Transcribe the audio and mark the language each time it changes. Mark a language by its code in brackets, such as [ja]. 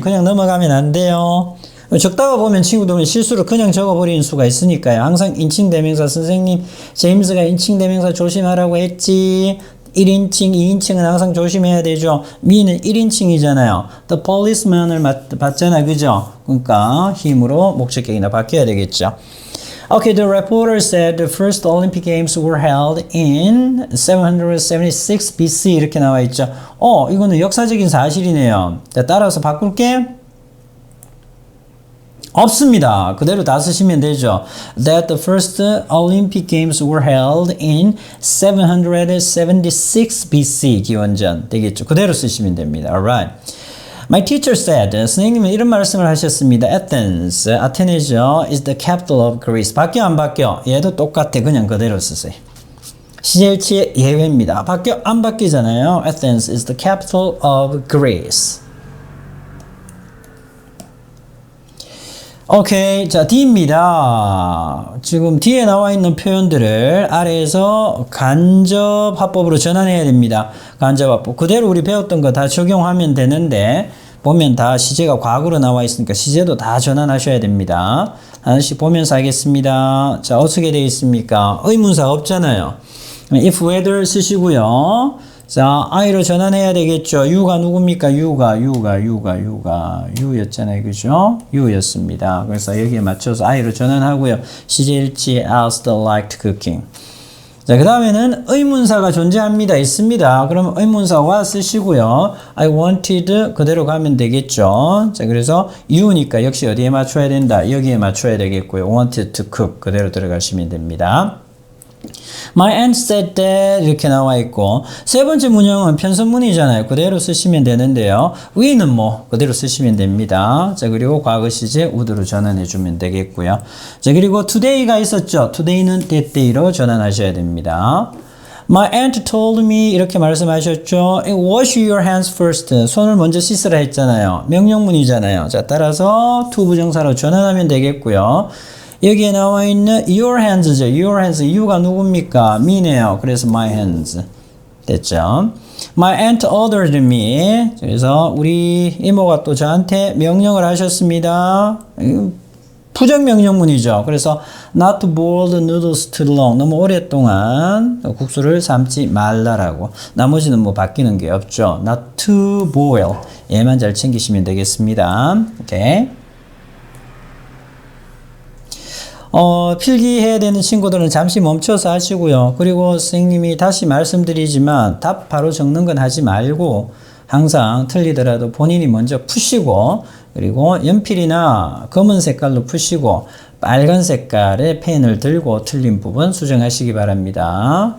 [ko] 그냥 넘어가면 안 돼요. 적다가 보면 친구들은 실수로 그냥 적어버리는 수가 있으니까요. 항상 인칭 대명사 선생님 제임스가 인칭 대명사 조심하라고 했지. 1인칭, 2인칭은 항상 조심해야 되죠. me는 1인칭이잖아요. The policeman을 봤잖아, 그죠? 그러니까 힘으로 목적격이나 바뀌어야 되겠죠. [en] Okay, the reporter said the first Olympic Games were held in 776 BC [ko] 이렇게 나와 있죠. 이거는 역사적인 사실이네요. 자, 따라서 바꿀게. 없습니다. 그대로 다 쓰시면 되죠. [en] That the first Olympic Games were held in 776 BC [ko] 기원전 되겠죠. 그대로 쓰시면 됩니다. [en] Alright. My teacher said, [ko] 선생님은 이런 말씀을 하셨습니다. [en] Athens, [ko] 아테네죠, [en] is the capital of Greece. [ko] 바뀌어 안 바뀌어? 얘도 똑같아. 그냥 그대로 쓰세요. 시제일치의 예외입니다. 바뀌어 안 바뀌잖아요. [en] Athens is the capital of Greece. [ko] 오케이. 자, D입니다. 지금 D에 나와 있는 표현들을 아래에서 간접화법으로 전환해야 됩니다. 간접화법. 그대로 우리 배웠던 거 다 적용하면 되는데, 보면 다 시제가 과거로 나와 있으니까 시제도 다 전환하셔야 됩니다. 하나씩 보면서 하겠습니다. 자, 어떻게 되어 있습니까? 의문사 없잖아요. if whether 쓰시고요. 자, I로 전환해야 되겠죠. U가 누굽니까? U였잖아요. 그죠? U였습니다. 그래서 여기에 맞춰서 I로 전환하고요. [en] 시제일치 asked liked cooking. [ko] 자, 그 다음에는 의문사가 존재합니다. 있습니다. 그럼 의문사와 쓰시고요. [en] I wanted [ko] 그대로 가면 되겠죠. 자, 그래서 U니까 역시 어디에 맞춰야 된다? 여기에 맞춰야 되겠고요. [en] wanted to cook [ko] 그대로 들어가시면 됩니다. [en] My aunt said that [ko] 이렇게 나와 있고 세 번째 문형은 편선문이잖아요. 그대로 쓰시면 되는데요. 위는 뭐 그대로 쓰시면 됩니다. 자, 그리고 과거 시제 would로 전환해 주면 되겠고요. 자, 그리고 today가 있었죠. today는 that day로 전환하셔야 됩니다. [en] My aunt told me [ko] 이렇게 말씀하셨죠. [en] Wash your hands first. [ko] 손을 먼저 씻으라 했잖아요. 명령문이잖아요. 자, 따라서 to 부정사로 전환하면 되겠고요. 여기에 나와 있는 your hands죠. [en] your hands. [ko] you가 누굽니까? me네요. 그래서 [en] my hands. [ko] 됐죠? [en] My aunt ordered me. [ko] 그래서 우리 이모가 또 저한테 명령을 하셨습니다. 부정명령문이죠. 그래서 [en] not to boil the noodles too long. [ko] 너무 오랫동안 국수를 삶지 말라라고. 나머지는 뭐 바뀌는 게 없죠. [en] not to boil. [ko] 얘만 잘 챙기시면 되겠습니다. 오케이. 필기해야 되는 친구들은 잠시 멈춰서 하시고요. 그리고 선생님이 다시 말씀드리지만 답 바로 적는 건 하지 말고 항상 틀리더라도 본인이 먼저 푸시고 그리고 연필이나 검은 색깔로 푸시고 빨간 색깔의 펜을 들고 틀린 부분 수정하시기 바랍니다.